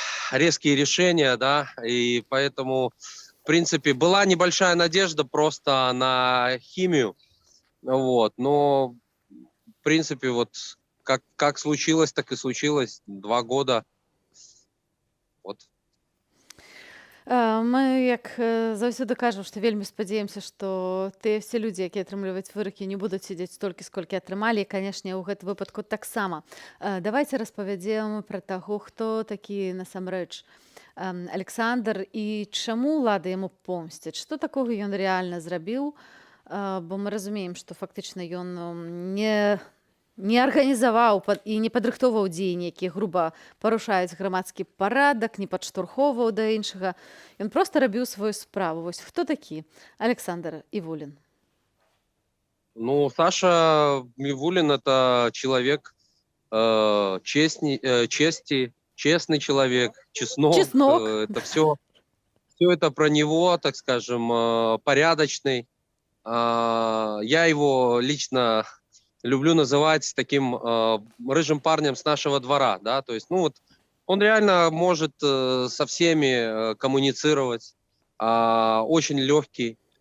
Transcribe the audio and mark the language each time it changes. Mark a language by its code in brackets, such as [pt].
[ru] резкие решения, да, и поэтому, в принципе, была небольшая надежда просто на химию, вот, но, в принципе, вот, как случилось, так и случилось, 2 года, вот. [be] Мы, як заўсёды кажам, што вельмі спадзяемся, што тыя все людзі, якія атрымліваюць выракі, не будуць сядзець столькі, сколькі атрымалі, і, канешне, ў гэтым выпадку таксама. Давайце распавядзем пра таго, хто такі насамрэч Александр і чаму ўлада яму помсцяць, што такога ён рэальна зрабіў, бо мы разумеем, што фактычна ён не арганізаваў і не падрыхтоўваў дзеянні, якія груба парушаюць грамадскі парадак, не падштурхоўваў да іншага. Ён проста рабіў сваю справу. Вось хто такі Александр Івулін? [ru] Ну, Саша Ивулин – это человек чести, честный человек, чеснок. Это все это про него, так скажем, порядочный. Я его лично люблю называть таким рыжим парнем с нашего двора, да, то есть, ну вот, он реально может со всеми коммуницировать, очень легкий,